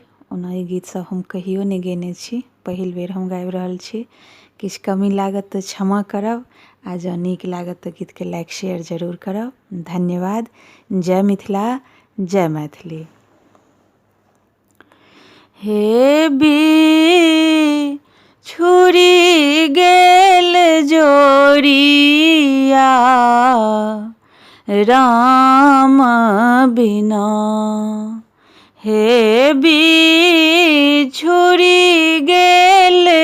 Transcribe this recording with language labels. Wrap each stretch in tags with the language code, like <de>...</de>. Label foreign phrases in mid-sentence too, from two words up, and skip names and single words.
<mai>ओना ई गीत सब हम कहियो नहि गेने छी, पहिल बेर हम गाबि रहल छी। किछु कमी लागत तऽ क्षमा करब, आ जँ नीक लागत तऽ गीतके</mai> <en>like share</en> <mai>जरूर करब। धन्यवाद। जय मिथिला, जय मैथिली। हे बी छुरी गेल जोरिया राम बिना, हे बी छुरी गेल</mai>